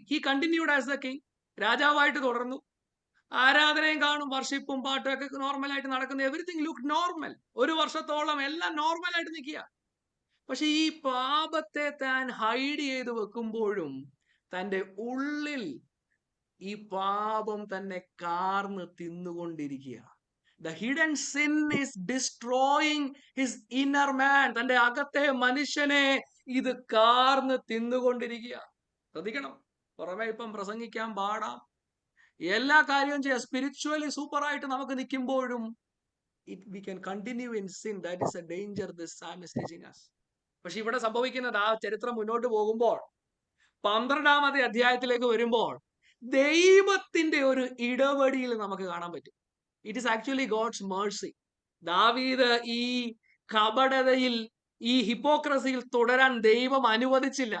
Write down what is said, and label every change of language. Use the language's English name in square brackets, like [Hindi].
[English] He continued as the king. [Malayalam] രാജാവായിട്ട് തുടർന്നു. ആരാധനയും കാണും, വർഷിപ്പും പാട്ടും ഒക്കെ നോർമലായിട്ട് നടക്കുന്ന, [English] Everything look normal. [Malayalam] 1 വർഷത്തോളം എല്ലാം നോർമലായിട്ട് നിൽക്കുക. പക്ഷെ ഈ പാപത്തെ താൻ ഹൈഡ് ചെയ്ത് വെക്കുമ്പോഴും തൻ്റെ ഉള്ളിൽ ഈ പാപം തന്നെ കാർന്ന് തിന്നുകൊണ്ടിരിക്കുക. [English] The hidden sin is destroying his inner man. [Malayalam] തന്റെ അകത്തെ മനുഷ്യനെ ഇത് കാർന്ന് തിന്നുകൊണ്ടിരിക്കുക. ശ്രദ്ധിക്കണം. പുറമെ ഇപ്പം പ്രസംഗിക്കാൻ പാടാം, എല്ലാ കാര്യവും ചെയ്യാം, സ്പിരിച്വലി സൂപ്പറായിട്ട് നമുക്ക് നിൽക്കുമ്പോഴും [English] we can continue in sin. That is a danger this psalm is teaching us. [Malayalam] പക്ഷെ ഇവിടെ സംഭവിക്കുന്നത്, ആ ചരിത്രം മുന്നോട്ട് പോകുമ്പോൾ 12-ാമത്തെ അധ്യായത്തിലേക്ക് വരുമ്പോൾ ദൈവത്തിന്റെ ഒരു ഇടപെടൽ നമുക്ക് കാണാൻ പറ്റും. [English] It is actually God's mercy. [Malayalam] ദാവീദ് ഈ കപടതയിൽ, ഈ ഹിപ്പോക്രസിയിൽ തുടരാൻ ദൈവം അനുവദിച്ചില്ല.